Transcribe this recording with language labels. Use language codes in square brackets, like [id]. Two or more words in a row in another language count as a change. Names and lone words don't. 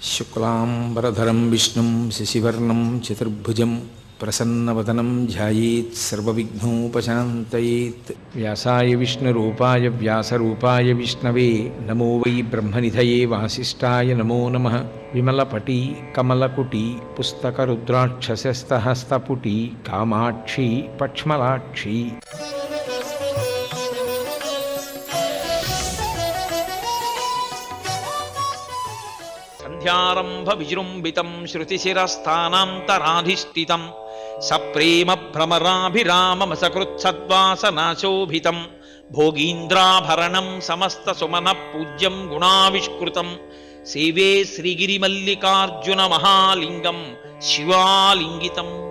[sa] शुक्लांबरधरं विष्णुं शशिवर्णं चतुर्भुजं प्रसन्नवदनं ध्यायेत् सर्वविघ्नोपशान्तयेत्। व्यासाय विष्णुरूपाय व्यासरूपाय विष्णवे नमो वै ब्रह्मनिधये वासिष्ठाय नमो नमः। विमलपटी कमलकुटी पुस्तकरुद्राक्षसस्तहस्तपुटी कामाक्षी पक्ष्मलाक्षी సంధ్యారంభ విజృంభితం శృతిశిరస్థానాంతరాధిష్ఠితం సప్రేమ భ్రమరాభిరామమసకృత్సద్వాసనాశోభితం భోగీంద్రాభరణం సమస్త సుమన పూజ్యం గుణావిష్కృతం సేవే శ్రీగిరిమల్లికార్జున మహాలింగం శివాలింగితం.